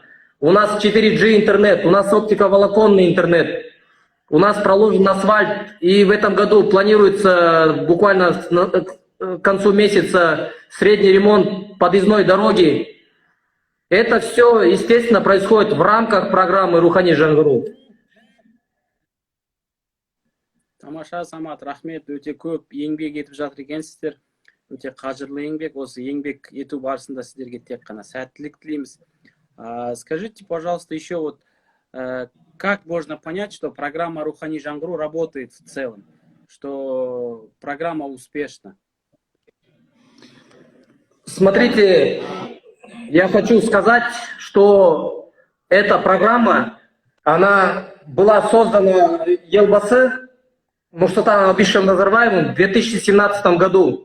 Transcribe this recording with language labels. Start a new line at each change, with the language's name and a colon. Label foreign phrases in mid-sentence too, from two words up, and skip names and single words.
Russian: У нас 4G интернет, у нас оптиковолоконный интернет. У нас проложен асфальт, и в этом году планируется буквально к концу месяца средний ремонт подъездной дороги. Это все, естественно, происходит в рамках программы «Рухани жаңғыру».
Kazakh: Тамаша, Самат, рахмет, өте көп еңбек етіп жатыр екенсіздер. Өте қажырлы еңбек, осы еңбек ету барысында сіздерге тек қана сәттілік тілейміз.
Russian: Скажите, пожалуйста, еще вот, как можно понять, что программа «Рухани жаңғыру» работает в целом, что программа успешна? Смотрите, я хочу сказать, что эта программа, она была создана Елбасы Нурсултаном Абишевичем Назарбаевым в 2017 году.